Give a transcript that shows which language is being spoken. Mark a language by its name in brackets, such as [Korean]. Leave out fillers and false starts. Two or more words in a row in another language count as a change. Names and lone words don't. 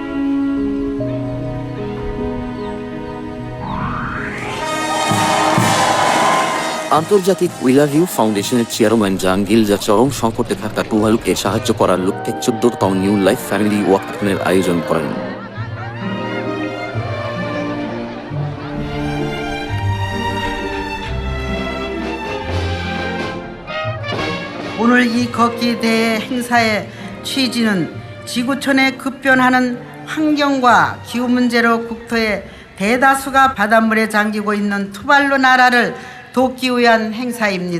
[Bangla] আন্তর্জাতিক উইলাভিউ ফাউন্ডেশনের চেয়ারম্যান জাং গিলজা চরম সংকটে থাকা টুভালুকে সাহায্য করার লক্ষ্যে 14তম নিউ লাইফ ফ্যামিলি ওয়াকাথনের আয়োজন করেন। [Korean] 오늘 이 걷기 대회 행사의 취지는 지구촌에 급변하는 환경과 기후 문제로 국토의 대다수가 바닷물에 잠기고 있는 투발루 나라를 돕기 위한 행사입니다.